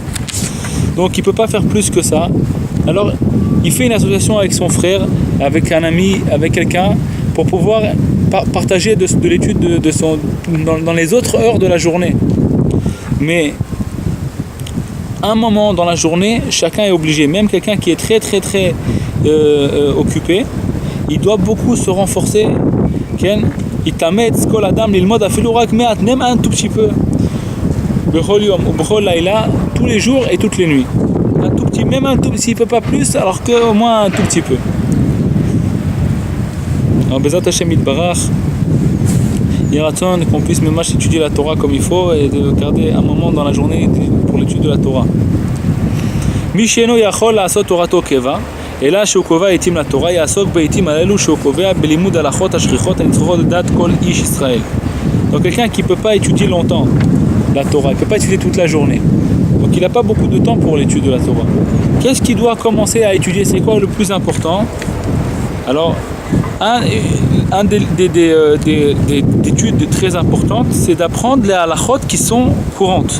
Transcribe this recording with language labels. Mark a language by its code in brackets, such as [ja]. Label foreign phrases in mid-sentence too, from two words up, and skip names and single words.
[fr] Donc il ne peut pas faire plus que ça. Alors il fait une association avec son frère, avec un ami, avec quelqu'un, pour pouvoir partager de l'étude dans les autres heures de la journée. Mais un moment dans la journée, chacun est obligé, même quelqu'un qui est très occupé, il doit beaucoup se renforcer. Il t'amène [he] כל אדם ללמוד אפילו רק מעט, [fr] même un tout petit peu. [he] בכל יום או בכל לילה, [fr] tous les jours et toutes les nuits. Un tout petit, même un tout petit, s'il ne peut pas plus, alors qu'au moins un tout petit peu. Alors [he] בעזרת השם יתברך, [fr] il raconte qu'on puisse même étudier la Torah comme il faut et de garder un moment dans la journée pour l'étude de la Torah. [he] מי שאינו יכול לעשות תורתו קבע. אלא שהוא קובע עיתים לתורה, יעסוק בעיתים האלו שהוא קובע בלימוד הלכות השכיחות הנצרכות לדעת כל איש ישראל. [fr] Donc quelqu'un qui ne peut pas étudier longtemps la Torah, il ne peut pas étudier toute la journée. Donc il n'a pas beaucoup de temps pour l'étude de la Torah. Qu'est-ce qu'il doit commencer à étudier? C'est quoi le plus important? Alors, un des études très importantes, c'est d'apprendre les halachot qui sont courantes.